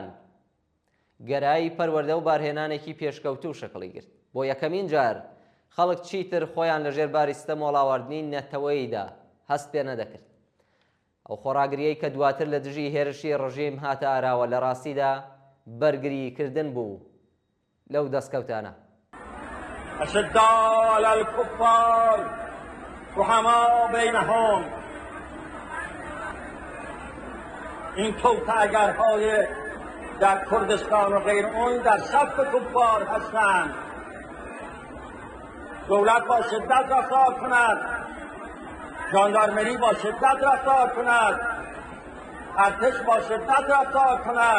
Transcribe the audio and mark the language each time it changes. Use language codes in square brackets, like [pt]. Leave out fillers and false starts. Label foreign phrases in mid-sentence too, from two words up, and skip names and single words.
[ckb] گەرایی پەروەردە و بارهێنانێکی پێشکەوتوو شەکڵی گرت. بۆ یەکەمین جار خەڵک چیتر خۆیان لە ژێرباری ستەم وەڵاوەردنی نەتەوەییدا هەست پێ نەدەکرد. ئەو خۆڕاگریەی کە دواتر لە دژی هێرشی ڕژیم هاتە ئاراوە لە ڕاستیدا بەرگریکردن بوو لەو دەستکەوتانە. [ar] أشداء على الكفار رحماء بینهم. [fa] این توطئه‌گرهای در کردستان و غیر اون در صف کفار هستند. دولت با شدت رفتار کند، ژاندارمری با شدت رفتار کند، ارتش با شدت رفتار کند.